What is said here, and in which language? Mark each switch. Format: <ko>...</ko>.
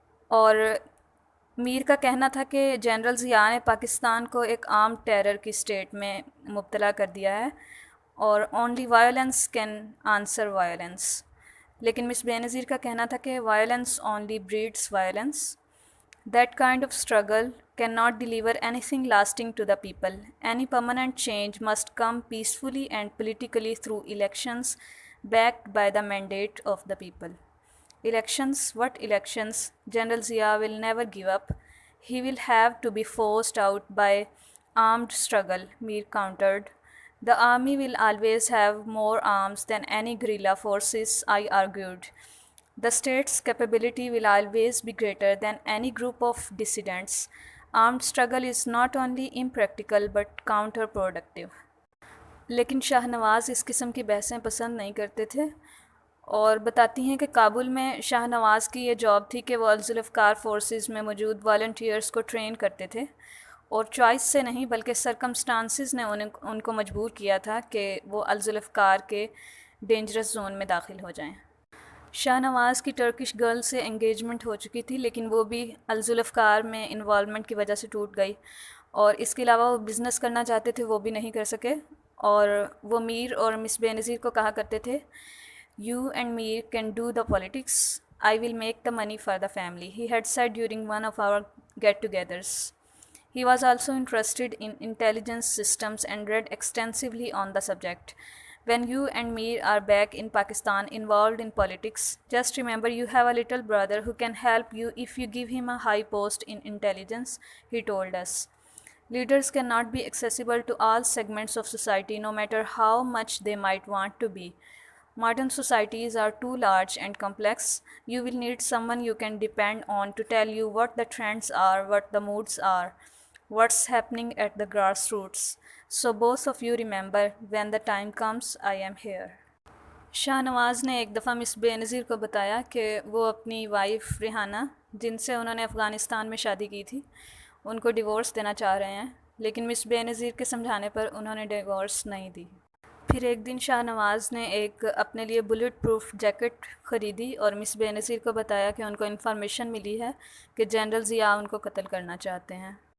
<ur>اور میر کا کہنا تھا کہ جنرل ضیاء نے پاکستان کو ایک عام ٹیرر کی اسٹیٹ میں مبتلا کر دیا ہے، اور</ur> <en>Only violence can answer violence.</en> <ur>لیکن مس بے نظیر کا کہنا تھا کہ</ur> <en>Violence only breeds violence. That kind of struggle can not deliver anything lasting to the people. Any permanent change must come peacefully and politically through elections backed by the mandate of the people. Elections? What elections? General Zia will never give up. He will have to be forced out by armed struggle, Mir countered. The army will always have more arms than any guerrilla forces, I argued. The state's capability will always be greater than any group of dissidents. Armed struggle is not only impractical but counterproductive.</en> <ur>لیکن شاہ نواز اس قسم کی بحثیں پسند نہیں کرتے تھے، اور بتاتی ہیں کہ کابل میں شاہ نواز کی یہ جاب تھی کہ وہ الذوالفقار فورسز میں موجود والنٹیئرز کو ٹرین کرتے تھے، اور چوائس سے نہیں بلکہ سرکمسٹانسز نے ان کو مجبور کیا تھا کہ وہ الذوالفقار کے ڈینجرس زون میں داخل ہو جائیں۔ شاہ نواز کی ٹرکش گرل سے انگیجمنٹ ہو چکی تھی، لیکن وہ بھی الذوالفقار میں انوالومنٹ کی وجہ سے ٹوٹ گئی، اور اس کے علاوہ وہ بزنس کرنا چاہتے تھے، وہ بھی نہیں کر سکے۔ اور وہ میر اور مس بے نظیر کو کہا کرتے تھے،</ur> <en>"You and Mir can do the politics. I will make the money for the family," he had said during one of our get-togethers. He was also interested in intelligence systems and read extensively on the subject. When you and Mir are back in Pakistan involved in politics, just remember you have a little brother who can help you if you give him a high post in intelligence, he told us. Leaders cannot be accessible to all segments of society, no matter how much they might want to be. Modern societies are too large and complex. You will need someone you can depend on to tell you what the trends are, what the moods are, what's happening at the grassroots. So both of you remember, when the time comes, I am here.</en> <ur>Shah Nawaz نے ایک دفعہ مس بے نظیر کو بتایا کہ وہ اپنی wife Rehana, جن سے انہوں نے افغانستان میں شادی کی تھی، ان کو ڈیورس دینا چاہ رہے ہیں، لیکن مس بے نظیر کے سمجھانے پر انہوں نے ڈیورس نہیں دی۔ پھر ایک دن شاہ نواز نے اپنے لیے بلٹ پروف جیکٹ خریدی، اور مس بے نظیر کو بتایا کہ ان کو انفارمیشن ملی ہے کہ جنرل ضیاء ان کو قتل کرنا چاہتے ہیں۔</ur>